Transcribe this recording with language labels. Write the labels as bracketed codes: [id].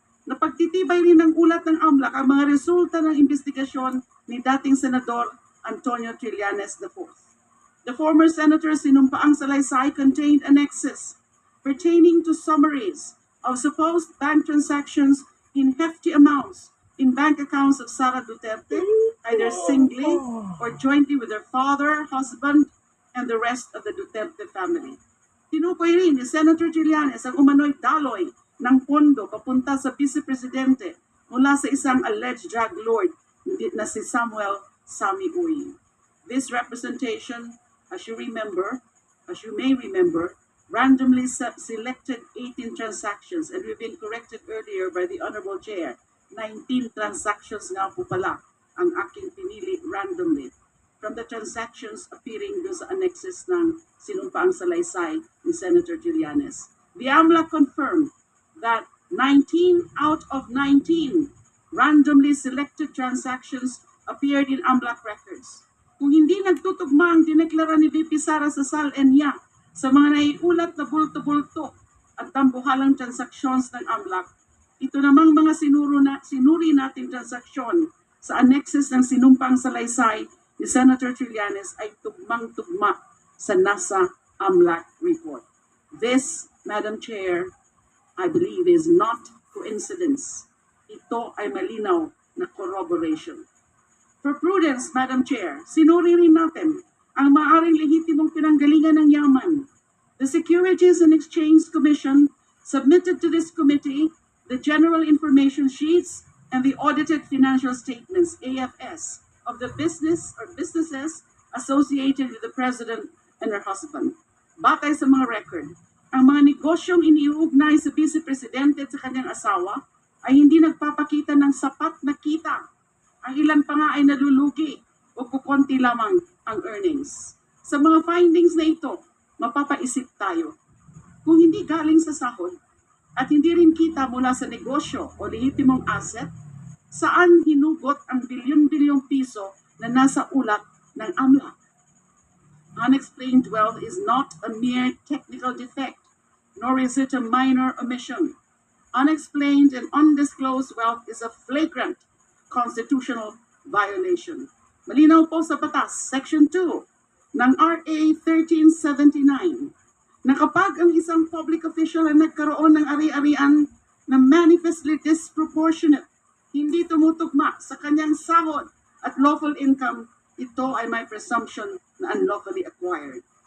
[tl] Napagtitibay rin ng ulat ng AMLAC ang mga resulta ng investigasyon ni dating Senador Antonio Trillanes IV. [en] The former senator's [tl] sinumpaang salaysay [en] contained annexes pertaining to summaries of supposed bank transactions in hefty amounts in bank accounts of Sara Duterte, either singly or jointly with her father, husband, and the rest of the Duterte family. [tl] Tinukoy rin ni Senator Trillanes ang umano'y daloy ng pondo papunta sa Vice Presidente mula sa isang alleged drug lord na si Samuel Sammy Uy. [en] This representation, as you may remember, randomly selected 18 transactions, and we've been corrected earlier by the Honorable Chair. [tl] 19 transactions nga po pala ang aking pinili [en] randomly from the transactions appearing [tl] doon sa annexes ng sinumpaang salaysay ni Senator Trillanes. [en] The AMLAC confirmed that 19 out of 19 randomly selected transactions appeared in AMLAC records. [tl] Kung hindi nagtutugma ang dineklara ni VP Sara sa SALN niya sa mga naiulat na bulto-bulto at tambuhalang transaksyon ng AMLAC, ito namang mga sinuri nating transaksyon sa annexes ng sinumpang salaysay ni Senator Trillanes ay tugmang-tugma sa nasa AMLAC report. [en] This, Madam Chair, I believe is not coincidence. [tl] Ito ay malinaw na corroboration. [en] For prudence, [tl] Madam Chair, sinuri rin natin ang maaaring lehitimong pinanggalingan ng yaman. [en] The Securities and Exchange Commission submitted to this committee the General Information Sheets and the Audited Financial Statements, AFS, of the businesses associated with the President and her husband. [tl] Batay sa mga record, ang mga negosyong iniuugnay sa Vice Presidente at sa kanyang asawa ay hindi nagpapakita ng sapat na kita. Ang ilan pa nga ay nalulugi o kukonti lamang ang earnings. Sa mga findings na ito, mapapaisip tayo. Kung hindi galing sa sahod at hindi rin kita mula sa negosyo o lehitimong asset, saan hinugot ang bilyon-bilyong piso na nasa ulat ng AMLA? [en] Unexplained wealth is not a mere technical defect, nor is it a minor omission. Unexplained and undisclosed wealth is a flagrant constitutional violation. [tl] Malinaw po sa batas, Section 2 ng RA 1379, na kapag ang isang public official ay nagkaroon ng ari-arian na [en] manifestly disproportionate, [tl] hindi tumutugma sa kanyang sahod at lawful income, ito ay may presumption na [en] unlawfully acquired.